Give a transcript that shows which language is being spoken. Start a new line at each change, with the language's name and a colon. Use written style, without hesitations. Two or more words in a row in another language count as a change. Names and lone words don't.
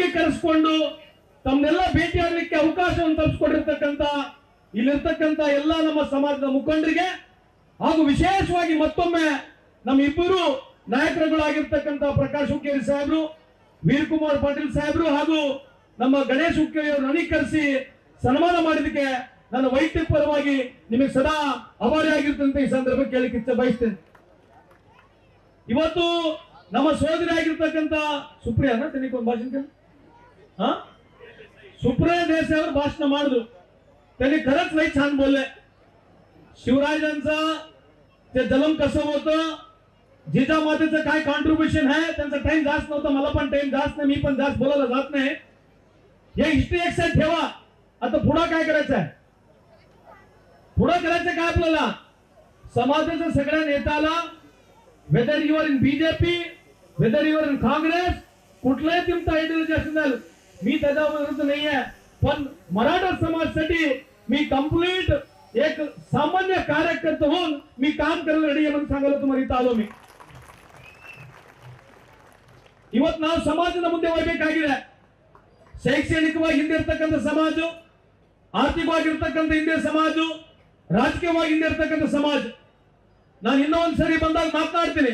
Kannada: ಕರೆಸಿಕೊಂಡು ತಮ್ಮನ್ನೆಲ್ಲ ಭೇಟಿಯಾಗಲಿಕ್ಕೆ ಅವಕಾಶವನ್ನು ತಪ್ಪಿಸಿಕೊಂಡಿರ್ತಕ್ಕಂಥ ಇಲ್ಲಿರ್ತಕ್ಕಂಥ ಎಲ್ಲ ನಮ್ಮ ಸಮಾಜದ ಮುಖಂಡರಿಗೆ ಹಾಗೂ ವಿಶೇಷವಾಗಿ ಮತ್ತೊಮ್ಮೆ ನಮ್ಮ ಇಬ್ಬರು ನಾಯಕರುಗಳಾಗಿರ್ತಕ್ಕಂಥ ಪ್ರಕಾಶ್ ಹುಕ್ಕೇರಿ ಸಾಹೇಬರು, ವೀರಕುಮಾರ್ ಪಾಟೀಲ್ ಸಾಹೇಬರು ಹಾಗೂ ನಮ್ಮ ಗಣೇಶ್ ಹುಕ್ಕೇರಿ ಅವರು ನನಗೆ ಕರೆಸಿ ಸನ್ಮಾನ ಮಾಡಿದಕ್ಕೆ ನನ್ನ ವೈಯಕ್ತಿಕ ಪರವಾಗಿ ನಿಮಗೆ ಸದಾ ಆಭಾರಿಯಾಗಿರ್ತಂತ ಈ ಸಂದರ್ಭಕ್ಕೆ ಕೇಳಲಿಕ್ಕೆ ಇಚ್ಛೆ ಬಯಸ್ತೇನೆ. ಇವತ್ತು ನಮ್ಮ ಸೋದರಿ ಆಗಿರ್ತಕ್ಕಂಥ ಸುಪ್ರಿಯಾನ ತನಿಗೊಂದು ಭಾಷಣ
Marathi: सुप्रिया देसाईवर भाषण
Kannada: ಮಾಡಿದ್ರು.
Marathi: त्यांनी खरंच लई छान बोलले. शिवराजांचा ते जन्म कसं होतं, जिजामातेचं काय कॉन्ट्रीब्युशन आहे, त्यांचा टाइम जास्त नव्हता, मला पण टाइम जास्त नाही, मी पण जास्त बोलायला जात नाही. हे हिस्ट्री एक साइड ठेवा. आता पुढे काय करायचं आहे, पुढे करायचं काय आपल्याला, समाजाच्या सगळ्या नेत्याला
English: whether you are in BJP, whether you are in Congress,
Marathi: कुठलाही तुमचा आयडियोलॉजी असेल, मी त्याच्या विरुद्ध नाहीये, पण मराठा समाजासाठी मी कंप्लीट एक सामान्य कार्यकर्ता होऊन मी काम करायला रेडी आहे म्हणून सांगायला तुम्हाला इथं आलो मी.
Kannada: ಇವತ್ತು ನಾವು ಸಮಾಜದ ಮುಂದೆ ಹೋಗಬೇಕಾಗಿದೆ. ಶೈಕ್ಷಣಿಕವಾಗಿ ಹಿಂದೆ ಇರತಕ್ಕಂಥ ಸಮಾಜ, ಆರ್ಥಿಕವಾಗಿರ್ತಕ್ಕಂಥ ಹಿಂದೆ ಸಮಾಜ, ರಾಜಕೀಯವಾಗಿ ಹಿಂದೆ ಇರತಕ್ಕಂಥ ಸಮಾಜ. ನಾನು ಇನ್ನೊಂದ್ಸರಿ ಬಂದಾಗ ಮಾತನಾಡ್ತೀನಿ.